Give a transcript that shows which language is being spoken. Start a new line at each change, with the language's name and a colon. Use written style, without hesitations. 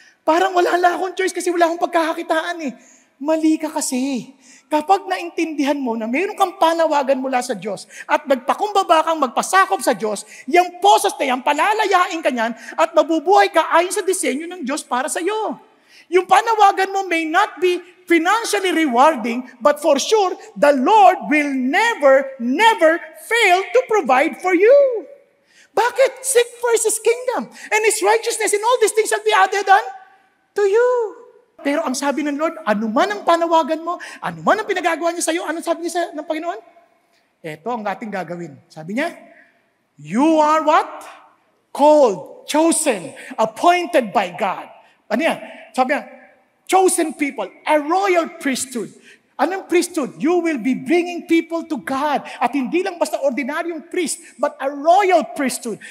Filipino: Parang wala akong choice kasi wala akong pagkakakitaan eh. Mali ka kasi. Kapag naintindihan mo na mayroon kang panawagan mula sa Diyos at magpakumbaba kang magpasakop sa Diyos, yung posas na yan, palalayain ka niyan at mabubuhay ka ayon sa disenyo ng Diyos para sa iyo. Yung panawagan mo
English: may not be financially rewarding, but for sure, the Lord will never fail to provide for you.
Filipino: Bakit?
English: Seek first His kingdom and His righteousness, and all these things shall be added to you.
Filipino: Pero ang sabi ng Lord, ano man ang panawagan mo, ano man ang pinagagawa niya sa iyo, ano sabi niya ng Panginoon? Ito ang ating gagawin. Sabi niya,
English: you are what? Called, chosen, appointed by God.
Filipino: Ano yan? Sabi niya,
English: chosen people, a royal priesthood. Anong priesthood? You will be bringing people to God.
Filipino: At hindi lang basta ordinaryong priest,
English: but a royal priesthood.